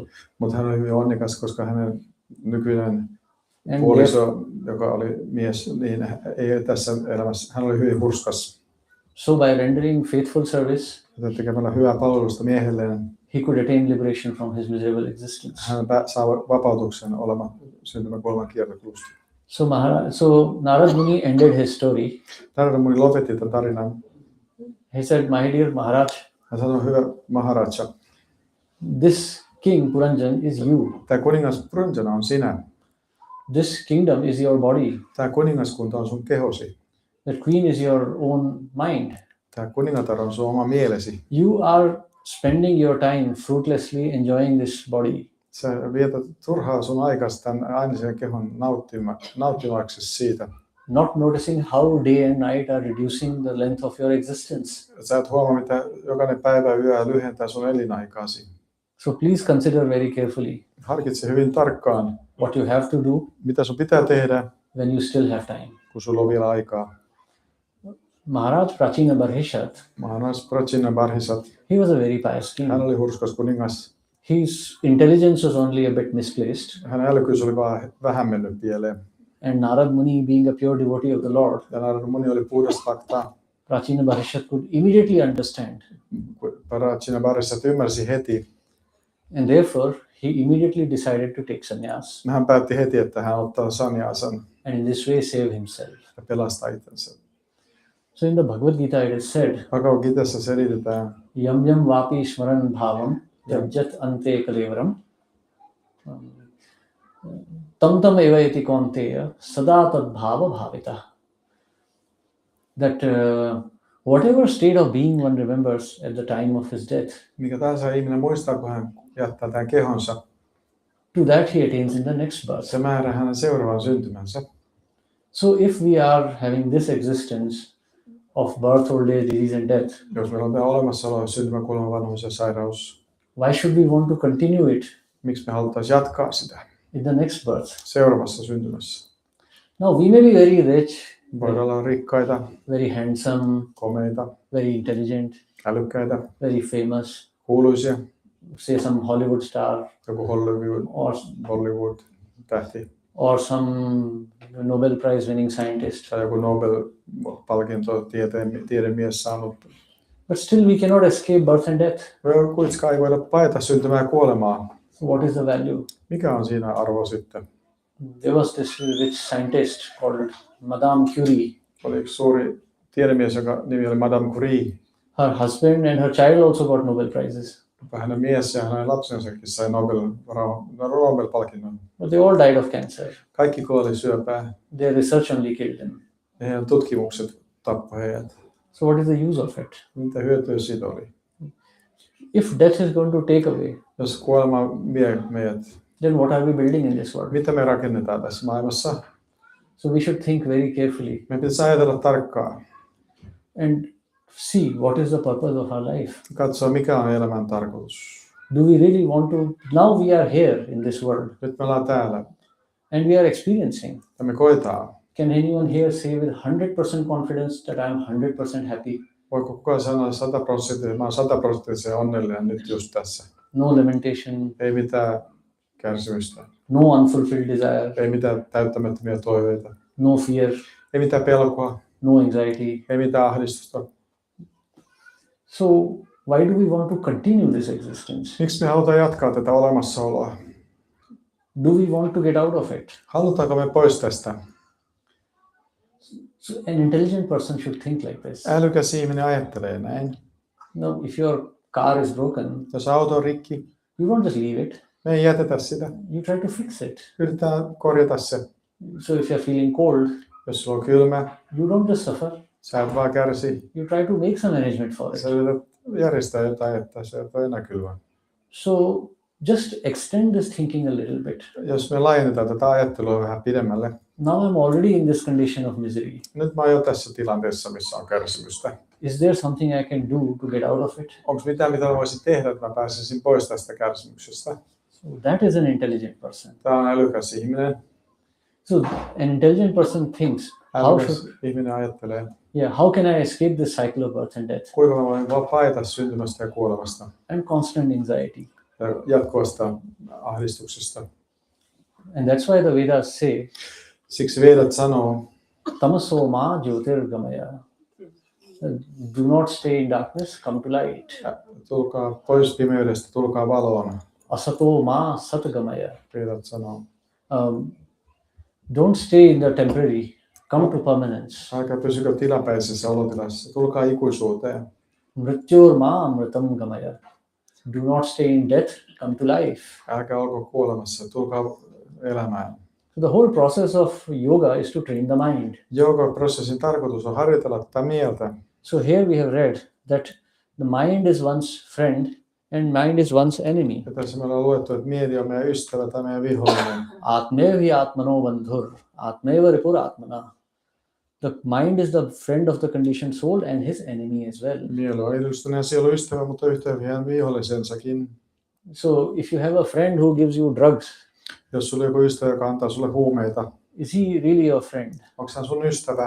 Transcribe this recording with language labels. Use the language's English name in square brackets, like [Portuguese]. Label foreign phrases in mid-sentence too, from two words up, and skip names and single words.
[Finnish] Mutta hän oli hyvin onnekas, koska hänen nykyinen [English] And [Finnish] puoliso, joka oli mies, niin ei tässä elämässä, hän oli hyvin hurskas. [English] so by rendering faithful service, [Finnish] Joten tekemällä hyvää palvelusta miehelleen, [English] he could attain liberation from his miserable existence. [Finnish] hän saa vapautuksen olemaan syntymäkuoleman kiertokulusta. [English] So Narad Muni ended his story. [Finnish] Narada Muni lopetti tämän tarinan. [English] He said, "My dear Maharaj, [Finnish] Hän sanoi, hyvä Maharaja, [English] this king Puranjan is you. [Finnish] Tämä kuningas Purunjana on sinä. [English] This kingdom is your body. [Finnish] Tämä kuningaskunta on sun kehosi. [English] That queen is your own mind. [Finnish] Tämä kuningatar on sun oma mielesi. [English] You are spending your time fruitlessly enjoying this body. [Finnish] Sä vietät turhaa sun aikas tämän ainisen kehon nauttimaksi siitä. [English] Not noticing how day and night are reducing the length of your existence. [Finnish] Sä et huomaa, mitä jokainen päivä ja yö lyhentää sun elinaikaasi. [English] So please consider very carefully [Finnish] Harkitse hyvin tarkkaan, [English] what you have to do [Finnish] mitä sun pitää tehdä, [English] when you still have time. [Finnish] kun sulla on vielä aikaa. [English] Maharaj Prachina Barhishat, [Finnish] Maharaj Prachina Barhisat, [English] he was a very pious king. [Finnish] hän oli hurskas kuningas. [English] His intelligence was only a bit misplaced. [Finnish] Hänen älykkyys oli vaan vähän mennyt pieleen. [English] And Narad Muni, being a pure devotee of the Lord, [Finnish] Ja Narad Muni oli puhdasta faktaa. [English] Prachina Barhishat could immediately understand. [Finnish] Prachina Barhisat ymmärsi heti. [English] And therefore, he immediately decided to take sannyas. [Finnish] Hän päätti heti, että hän ottaa sannyasan [English] And in this way save himself. [Finnish] ja pelastaa itsensä. [English] So in the Bhagavad Gita it is said, [Finnish] Bhagavad Gitassa selitetään, [Sanskrit] Yam yam vapi shmaran bhavam yajjat ante kalevaram tam tam eva iti kaunteya sada tad bhava bhavita. [English] That whatever state of being one remembers at the time of his death, [Finnish] mikä tahansa ihminen muistaa, kun hän jättää tämän kehonsa, [English] to that he attains in the next birth. [Finnish] se määrää hänen seuraavan syntymänsä. [English] So if we are having this existence of birth, old age, disease and death, [Finnish] Jos meillä on tämä olemassaolo, syntymä, kuolema, vanhuus ja sairaus, [English] why should we want to continue it [Finnish] miksi me haluttaisiin jatkaa sitä [English] in the next birth? [Finnish] seuraavassa syntymässä? [English] Now we may be very rich, [Finnish] Voidaan olla rikkaita, [English] very handsome, [Finnish] komeita, [English] very intelligent, [Finnish] älykkäitä, [English] very famous, [Finnish] kuuluisia, [English] say some Hollywood star [Finnish] joku Hollywood-tähti [English] or some Nobel Prize winning scientist. [Finnish] tai joku Nobel-palkinto tiedemies saanut. [English] But still we cannot escape birth and death. [Finnish] Kuitenkaan ei voida paeta syntymää ja kuolemaa. [English] So what is the value? [Finnish] Mikä on siinä arvo sitten? [English] There was this rich scientist called Madame Curie. [Finnish] Oli yksi suuri tiedemies, joka nimi oli Madame Curie. [English] Her husband and her child also got Nobel Prizes. [Finnish] Hänen mies ja hänen lapsensakin sai Nobel-palkinnon. [English] But they all died of cancer. [Finnish] Kaikki kuoli syöpään. [English] Their research only killed them. [Finnish] Ja heidän tutkimukset tappoi heidät. [English] So what is the use of it? [Finnish] Mitä hyötyä siitä oli? [English] If death is going to take away, [Finnish] Jos kuolema vie meidät, [English] then what are we building in this world? [Finnish] mitä me rakennetaan tässä maailmassa? [English] So we should think very carefully [Finnish] Me pitäisi ajatella tarkkaan. [English] and see what is the purpose of our life. [Finnish] Katsoa, mikä on elämän tarkoitus. [English] Do we really want to? Now we are here in this world [Finnish] Nyt me ollaan täällä [English] and we are experiencing. [Finnish] ja me koetaan. [English] Can anyone here say with 100% confidence that I am 100% happy? [Finnish] Voiko kukaan sanoa 100%, mä oon 100% onnellinen nyt just tässä. [English] No lamentation, [Finnish] Ei mitään kärsimystä. [English] no unfulfilled desire, [Finnish] Ei mitään täyttämättömiä toiveita. [English] no fear, [Finnish] Ei mitään pelkoa. [English] no anxiety. [Finnish] Ei mitään ahdistusta. [English] So why do we want to continue this existence? [Finnish] Miksi me halutaan jatkaa tätä olemassaoloa? [English] Do we want to get out of it? [Finnish] Halutaanko me pois tästä? [English] So an intelligent person should think like this. [Finnish] Älykäs ihminen ajattelee näin. [English] Now, if your car is broken, [Finnish] Jos auto on rikki, [English] you don't just leave it. [Finnish] me ei jätetä sitä. [English] You try to fix it. [Finnish] Yritetään korjata se. [English] So if you're feeling cold, [Finnish] Jos sulla on kylmä, [English] you don't just suffer. [Finnish] sä et vaan kärsi. [English] You try to make some arrangement for it. [Finnish] Sä yrität järjestää jotain, että se ei ole enää kylmä. [English] So just extend this thinking a little bit. [Finnish] Jos me laajennetaan tätä ajattelua vähän pidemmälle, [English] Now I'm already in this condition of misery. [Finnish] nyt mä oon jo tässä tilanteessa, missä on kärsimystä. [English] Is there something I can do to get out of it? [Finnish] Onko mitään, mitä mä voisin tehdä, että mä pääsisin pois tästä kärsimyksestä? [English] So that is an intelligent person. [Finnish] Tämä on älykäs ihminen. [English] So an intelligent person thinks, [Finnish] Älykäs ihminen ajattelee, [English] how can I escape this cycle of birth and death [Finnish] kuinka mä voin vaan paeta syntymästä ja kuolemasta [English] and constant anxiety? [Finnish] ja jatkuvasta ahdistuksesta. [English] And that's why the Vedas say, [Finnish] Siksi Vedat sanoo, [Sanskrit] Tamaso ma jyotirgamaya. [English] Do not stay in darkness, come to light. [Finnish] tulkaa pois pimeydestä, tulkaa valoon. [Sanskrit] Asato ma satgamaya. [Finnish] Vedat sanoo, [English] Don't stay in the temporary, come to permanence. [Finnish] älkää pysykö tilapäisessä olotilassa, tulkaa ikuisuuteen. [Sanskrit] Mrityor ma amritam gamaya. [English] Do not stay in death, come to life. [Finnish] Älkää olko kuolemassa, tulkaa elämään. [English] So the whole process of yoga is to train the mind. [Finnish] Jooga-prosessin tarkoitus on harjoitella tätä mieltä. [English] So here we have read that the mind is one's friend and mind is one's enemy. [Finnish] Ja tässä me ollaan luettu, että mieli on meidän ystävä tai meidän vihollinen. [Sanskrit] Atmevi atmano bandhur, atmeva ripur atmana. [English] The mind is the friend of the conditioned soul and his enemy as well. [Finnish] Mieli on edustuneen sielun ystävä, mutta yhtä hyvin vihollisensakin. [English] So if you have a friend who gives you drugs, [Finnish] Jos sulla on joku ystävä, joka antaa sulle huumeita, [English] is he really your friend? [Finnish] onko hän sun ystävä?